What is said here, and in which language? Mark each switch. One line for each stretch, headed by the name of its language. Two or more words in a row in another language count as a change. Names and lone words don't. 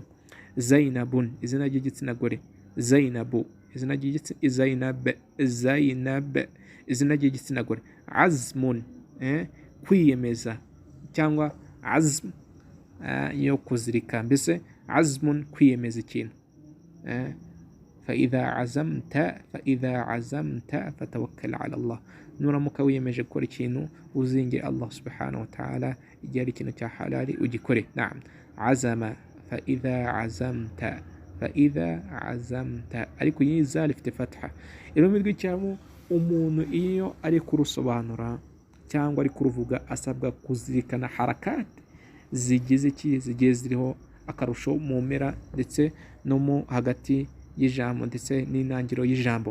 Kinyarwanda: Zainabun, izina ry'igitsina gore. Zainabu, izina ry'igitsina, Zainab, izina ry'igitsina gore. Azmun, kwiyemeza cyangwa azm yo kuzirika, mbese azmun kwiyemeza ikintu.
Arabic: فإذا عزمت فتوكل على الله.
Kinyarwanda: nuramuka wiyemeje gukora ikintu uzinge Allah
Arabic: سبحانه وتعالى,
Kinyarwanda: igihe ari ikintu cya halali ugikore.
Arabic: نعم، عزم, فإذا عزمت,
Kinyarwanda: ariko iyi zal ifite fatha. Irumi rw'icyarabu umuntu iyo ari kurusobanura cyangwa ari kuruvuga asabwa kuzirikana harakati zigiye ziriho akarusho mu mpera ndetse no mu hagati y'ijambo ndetse n'intangiriro y'ijambo.